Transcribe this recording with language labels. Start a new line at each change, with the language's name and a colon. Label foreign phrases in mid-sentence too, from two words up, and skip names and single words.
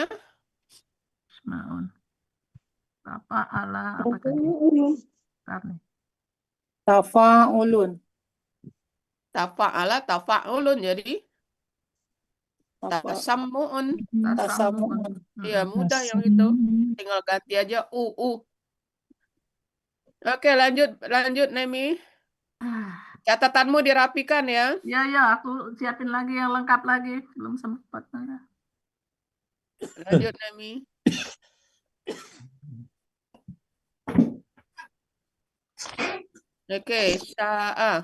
Indonesian: Istima'un. Tafa'ala apa tadi? Bentar nih.
Arabic: Tafa'ulun. تفاعل تفاعل. Jadi tasammu'un. Tasamu'un.
Indonesian: Iya, mudah yang itu. Tinggal ganti aja u. Oke, lanjut Nemi. Catatanmu dirapikan ya. Ya, ya, aku siapin lagi yang lengkap lagi. Belum sempat. Lanjut Nemi. Oke, sya'a.